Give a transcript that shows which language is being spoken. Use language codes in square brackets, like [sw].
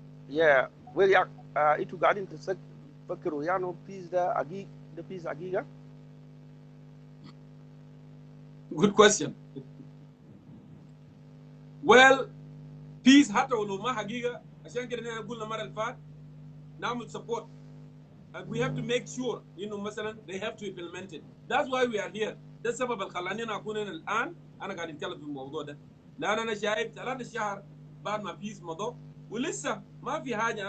[ar] yeah ويا انتوا قاعدين تفكروا يعني peace ده حقيقي ده peace حقيقة. [en] Good question. [ar] Well, peace حتى ولو ما حقيقة عشان كده نحن قلنا المرة اللي فاتت نعمل support. [en] And we have to make sure, you know, مثلا they have to implement it. That's why we are here. [ar] ده السبب اللي خلاني أنا أكون هنا الآن. أنا قاعد أتكلم في الموضوع ده. لأن أنا شايف 3 شهور بعد ما peace مضى ولسه ما في حاجة.